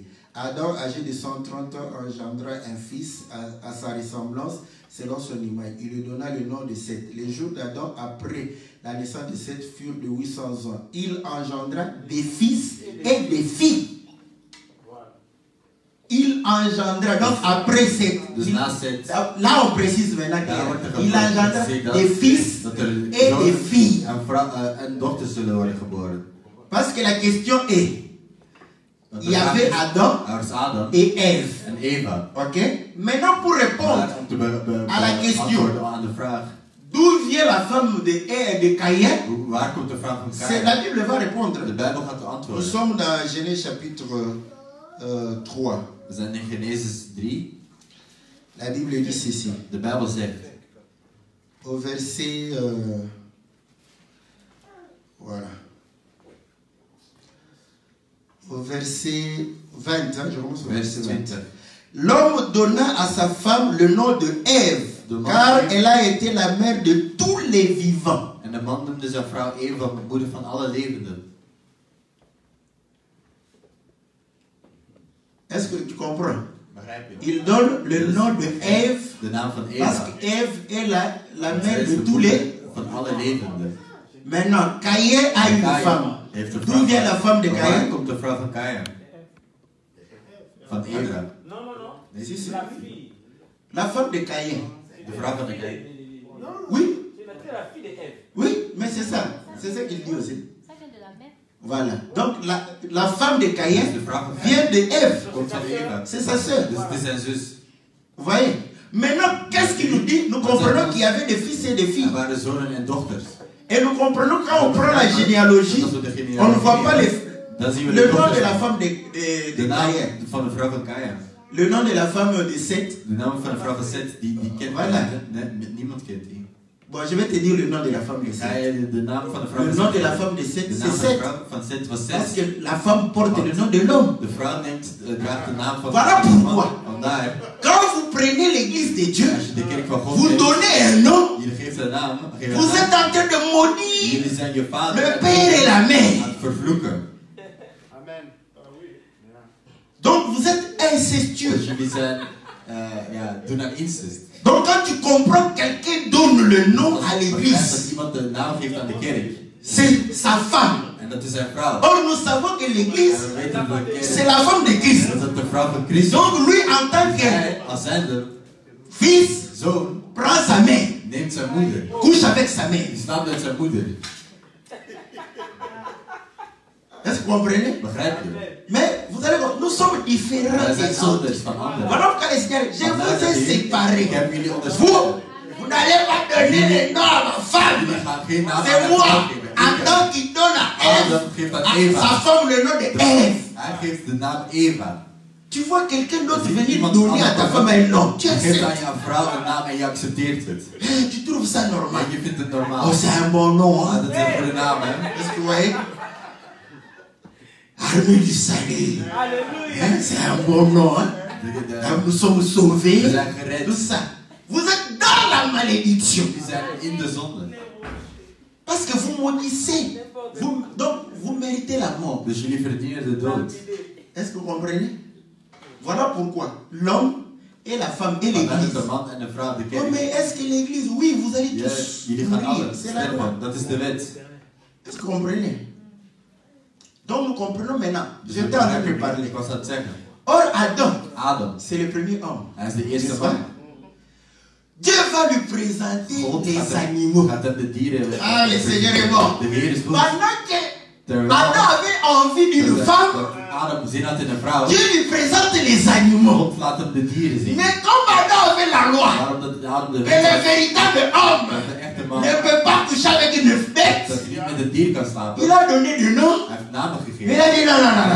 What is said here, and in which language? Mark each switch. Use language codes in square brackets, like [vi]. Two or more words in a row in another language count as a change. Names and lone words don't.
[fr] Adam, âgé de 130 ans, engendra un fils à sa ressemblance selon son image. Il lui donna le nom de Seth. Les jours d'Adam après la naissance de Seth furent de 800 ans. Il engendra des fils et des filles. Il engendra, donc après Seth. [nl] Dus na Seth, [fr] Là, on précise maintenant [nl] daar wordt er [fr] qu'il engendra [nl] gezegd [fr] des fils [nl] dat er [fr] et des [nl] zonen [fr] filles. [nl] en dochters zullen worden geboren. [fr] Parce que la question est, [nl] Want [fr] il y avait Adam [nl] Er is Adam [fr] et Ève. [nl] en Eva. [fr] Ok? Maintenant, pour répondre [nl] Maar om te [fr] à la question. [nl] beantwoorden aan de vraag, [fr] d'où vient la femme de Caïn, [nl] waar komt de vraag van [fr] c'est Caïn? la Bible va répondre. [nl] De Bijbel gaat [fr] Nous [nl] antwoorden. [fr] sommes dans Genèse chapitre 3. [nl] We zijn in Genesis 3. [fr] La Bible dit ceci. [nl] De Bijbel zegt, [fr] Au verset... voilà. Au verset 20, hein, je commence au verset 20. L'homme donna à sa femme le nom de Ève, car elle a été la mère de tous les vivants. [nl] En de man noemde zijn vrouw Eva, moeder van alle levenden. [fr] Est-ce que tu comprends? [nl] Begrijp je? [fr] Il donne le nom de Ève, [nl] De naam van [fr] parce [nl] Eva. [fr] qu'Ève est la mère [nl] Zij is [fr] de [nl] de [fr] tous [nl] moeder [fr] les. [nl] van alle levenden. [fr] Maintenant, Caïn a une femme. [nl] Heeft een [fr] D'où vient la femme de [nl] Waar [fr] Caïn? [nl] komt de vrouw van Caïn? Van Eva. [fr] Non, non, non. [nl] Nee, [fr] Si, si. La fille. La femme de Caïn. [nl] De vrouw van de Caïn. [fr] Non, non. Oui, C'est la fille d'Ève. oui, mais c'est ça. C'est ça qu'il dit aussi. Ça vient de la mère. Voilà. Donc la femme de Caïn [nl] Dus de vrouw van [fr] vient de Ève. [nl] komt van Eva. [fr] C'est sa sœur. [nl] Dus het is zijn zus. [fr] Vous voyez? Maintenant, qu'est-ce qu'il nous dit? Nous comprenons qu'il y avait des fils et des [nl] Er [fr] filles. [nl] waren zonen en dochters. [fr] Et nous comprenons quand on prend la généalogie, [nl] Als we de genealogie [fr] on ne voit pas [nl] dan zien we [fr] le [nl] de [fr] nom de [nl] dochters. [fr] la femme de [nl] De naam [fr] Caïn. [nl] van de vrouw van Caïn. [fr] Le nom de la femme de Seth. [nl] De naam van de vrouw van Seth, die kent [fr] Voilà. [nl] niemand kent die. [fr] Bon, je vais te dire le nom de la femme de [nl] Ga [fr] Seth. [nl] je de naam van de vrouw [fr] Le [nl] van [fr] nom de [nl] Seth? [fr] la femme de Seth, [nl] De [fr] c'est [nl] naam van de [fr] Seth. [nl] vrouw van Seth was [fr] Parce [nl] Seth. [fr] que la femme porte le nom de l'homme. [nl] De vrouw draagt de naam van [fr] Voilà [nl] de man. [fr] pourquoi. [nl] Vandaar, [fr] Quand vous prenez l'église de Dieu, [nl] als je de kerk van God [fr] vous [nl] neemt, [fr] donnez un nom, [nl] je geeft een naam, [fr] vous êtes en train de maudire [nl] jullie zijn je vader [fr] le père et la [nl] aan [fr] mère. [nl] het vervloeken. [fr] Amen. Donc vous êtes [nl] Dus [fr] incestueux. [nl] jullie zijn, doen aan incest. [fr] Donc quand tu comprends quelqu'un donne le nom [nl] Als [fr] à [nl] je begrijpt dat [fr] l'église, [nl] iemand de naam geeft aan de kerk, [fr] c'est sa femme. [nl] en dat is zijn vrouw. [fr] Or nous savons que [nl] En [fr] l'église, [nl] we weten dat de [fr] c'est [nl] kerk, [fr] la femme de Christ. [nl] dat het de vrouw van Christus [fr] Donc lui en tant que [nl] hij, als zijnde [fr] fils, [nl] zoon, [fr] prend sa mère, [nl] neemt zijn moeder. [fr] couche avec sa mère. [nl] Die slaapt met zijn moeder. [fr] Est-ce que vous comprenez? [nl] Begrijp je? [fr] Mais vous allez voir, nous sommes différents [nl] Wij zijn [fr] des autres. [nl] anders van anderen. [fr] Voilà pourquoi les Seigneurs, je vous ai [nl] Ik [fr] séparés. [nl] heb jullie [fr] Vous, [nl] onderscheiden. [fr] vous n'allez pas donner le nom à ma femme. [nl] Jullie gaan geen naam aan [fr] C'est [nl] mijn [fr] moi, [nl] vrouw geven. [fr] Adam qui donne à Ève, [nl] Adam geeft aan [fr] à [nl] Eva. [fr] sa femme le nom de Ève. [nl] Hij geeft de naam Eva. [fr] Tu vois quelqu'un d'autre [nl] Zie je [fr] venir [nl] iemand [fr] donner à ta [nl] anders [fr] femme un nom. Tu [nl] Je geeft aan [fr] acceptes. [nl] jouw vrouw een naam en je accepteert het. [fr] Tu trouves ça normal. [nl] Maar je vindt het normaal. [fr] Oh, c'est un bon nom. [nl] Ah, [fr] Hein? [nl] dat is een goede naam, hè? [fr] Est-ce que vous voyez? Armée du salut. Alléluia. Hein, c'est un bon nom. Hein? Nous sommes sauvés. [nl] We zijn gered. [fr] Tout ça. Vous êtes dans la malédiction. [nl] Jullie zijn in de zonde. [fr] Parce que vous maudissez. Donc, vous méritez la mort. [nl] Dus jullie verdienen de dood. [fr] Est-ce que vous comprenez? Voilà pourquoi l'homme et la femme et [nl] Vandaar dat [fr] l'église. [nl] de man en de vrouw de [fr] Oh, [nl] kerk. [fr] mais est-ce que l'église, oui, vous allez [nl] Ja, [fr] tous [nl] jullie gaan [fr] mourir. [nl] alle [fr] C'est la loi. [nl] sterven. Dat is de wet. [fr] Est-ce que vous comprenez? Donc nous comprenons maintenant. [nl] Dus [fr] Je [nl] we [fr] suis en train de [nl] begrijpen. [fr] parler. [nl] Ik was aan het zeggen. [fr] Or, Adam, [nl] Adam. [fr] c'est le premier homme. [nl] Hij is de eerste [fr] N'est-ce pas? [nl] man. [fr] Dieu va lui présenter [nl] God [fr] des [nl] gaat [fr] animaux. [nl] hem de dieren. [fr] Ah, le Seigneur est mort. [nl] De Heer is goed. [fr] Pendant que [nl] Terwijl [fr] Adam avait envie d'une femme, [nl] dat Adam zin had in een vrouw. [fr] Dieu lui présente les animaux. [nl] God laat hem de dieren zien. [fr] Mais comme Adam avait la loi, [nl] Waarom dat Adam de [fr] que [nl] wet [fr] le [nl] had, [fr] véritable homme [nl] dat de echte man [fr] ne peut pas coucher avec une [nl] dat [fr] bête, [nl] hij niet met een dier kan slapen. [fr] il a donné du nom. [nl] Hij heeft namen [fr] Mais [nl] gegeven. [fr] il a dit non, non, non, non.